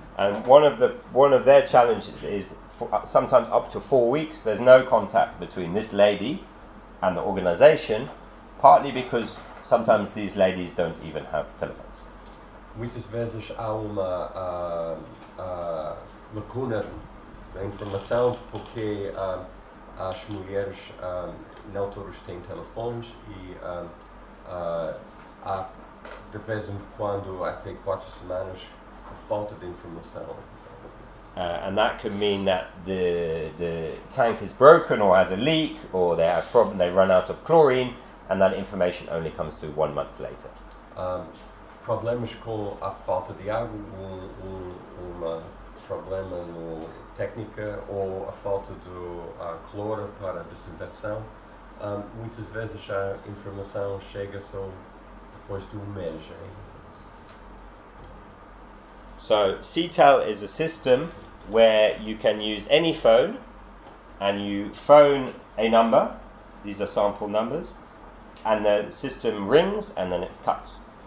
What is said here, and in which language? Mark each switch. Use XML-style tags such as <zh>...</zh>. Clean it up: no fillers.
<en>And one of their challenges is sometimes up to 4 weeks there's no contact between this lady and the organization, partly because sometimes these ladies don't even have telephones.</en> <pt>Muitas vezes há uma lacuna da informação porque as mulheres não todas têm telefones e há de vez em quando até 4 semanas a falta de informação.</pt> <en>And that can mean that the tank is broken or has a leak or they have problem, they run out of chlorine, and that information only comes through 1 month later.</en> <pt>Problemas com a falta de água, um problema no técnica ou a falta do cloro para desinfecção, muitas vezes a informação chega só depois de 1 mês. Hein?</pt> <en>So, CTEL is a system where you can use any phone and you phone a number, these are sample numbers, and the system rings and then it cuts.</en>